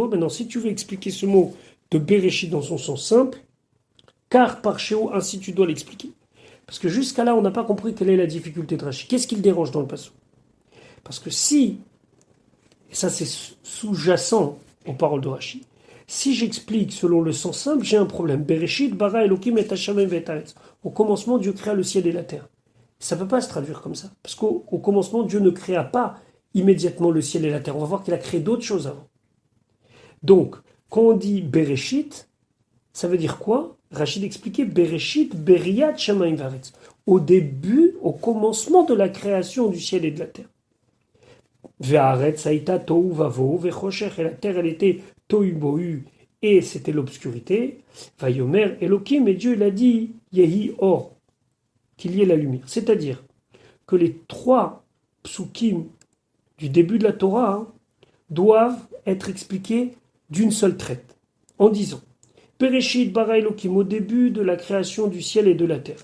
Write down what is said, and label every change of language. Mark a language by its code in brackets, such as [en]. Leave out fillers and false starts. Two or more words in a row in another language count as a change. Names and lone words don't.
[fr] Maintenant, si tu veux expliquer ce mot de Bereshit dans son sens simple, car par Shéo, ainsi tu dois l'expliquer. Parce que jusqu'à là, on n'a pas compris quelle est la difficulté de Rashi. Qu'est-ce qui le dérange dans le passage? Parce que si, et ça c'est sous-jacent aux paroles de Rashi, si j'explique selon le sens simple, j'ai un problème. [he] בראשית ברא אלוקים את השמים ואת הארץ. [fr] Au commencement, Dieu créa le ciel et la terre. Ça ne peut pas se traduire comme ça. Parce qu'au commencement, Dieu ne créa pas immédiatement le ciel et la terre. On va voir qu'il a créé d'autres choses avant. Donc, quand on dit Bereshit, ça veut dire quoi? Rachid expliquait Bereshit, [he] בריאת שמים וארץ. [fr] Au début, au commencement de la création du ciel et de la terre. [he] והארץ היתה תהו ובהו וחושך, [fr] et la terre, elle était tohu bohu, et c'était l'obscurité. [he] ויאמר אלוקים, [fr] et Dieu, il a dit [he] יהי אור, [fr] qu'il y ait la lumière. C'est-à-dire que les 3 psukim du début de la Torah doivent être expliqués d'une seule traite, en disant [he] בראשית ברא אלוקים, [fr] au début de la création du ciel et de la terre.